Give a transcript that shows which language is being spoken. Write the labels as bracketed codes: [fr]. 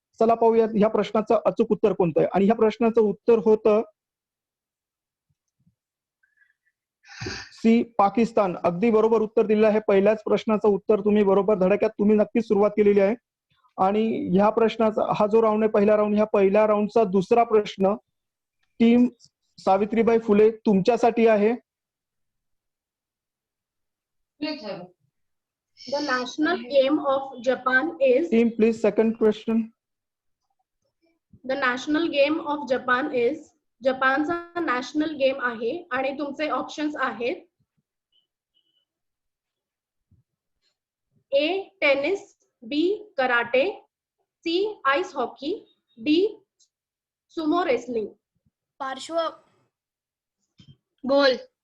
[mr] चला पाहूयात ह्या प्रश्नाचं अचूक उत्तर कोणतं आहे. आणि ह्या प्रश्नाचं उत्तर होतं सी पाकिस्तान. अगदी बरोबर उत्तर दिलेलं आहे. पहिल्याच प्रश्नाचं उत्तर तुम्ही बरोबर धडक्यात तुम्ही नक्कीच सुरुवात केलेली आहे. आणि ह्या प्रश्नाचा हा जो राऊंड आहे पहिला राऊंड, ह्या पहिल्या राऊंडचा दुसरा प्रश्न टीम सावित्रीबाई फुले तुमच्यासाठी आहे. [en] The national game of Japan is. Team please second question. The national game of Japan is. [mr] जपानचा national game आहे. आणि तुमचे ऑप्शन्स आहेत ए टेनिस, बी karate, C ice hockey, D Sumo wrestling. पार्श्व बोल.